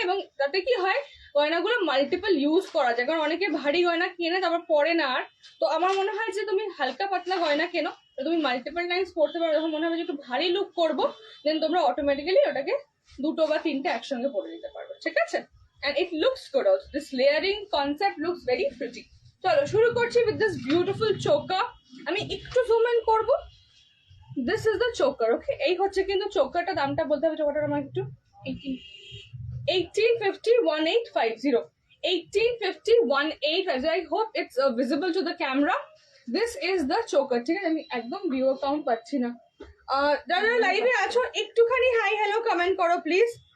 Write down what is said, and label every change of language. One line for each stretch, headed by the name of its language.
Bangla: এবং তাতে কি হয়, গয়নাগুলো মাল্টিপল ইউজ করা যায়, কারণ অনেকে ভারী গয়না কিনে তারপর পরে না আর। তো আমার মনে হয় যে তুমি হালকা পাতলা গয়না কেনো, তুমি মাল্টিপল টাইমস পড়তে পারো। যখন মনে হবে যে একটু ভারী লুক করবো, দেন তোমরা অটোমেটিক্যালি ওটাকে দুটো বা তিনটে একসঙ্গে পরে নিতে পারবে, ঠিক আছে?
English: and it looks good also. This layering concept looks very pretty.
Bangla: চলো শুরু করছি
English: with this beautiful choker.
Bangla: আমি একটু জুম ইন করব।
English: This is the choker, okay?
Bangla: এই হচ্ছে কিন্তু চোকারটা, দামটা বলতে হবে চোকারটার আমার একটু 1850 1850 1850 1850.
English: I hope it's visible to the camera. This is the choker,
Bangla: ঠিক আছে? আমি একদম ভিউ কাউন্ট পাচ্ছি না। যারা লাইভে আছো একটুখানি হাই হ্যালো কমেন্ট করো প্লিজ।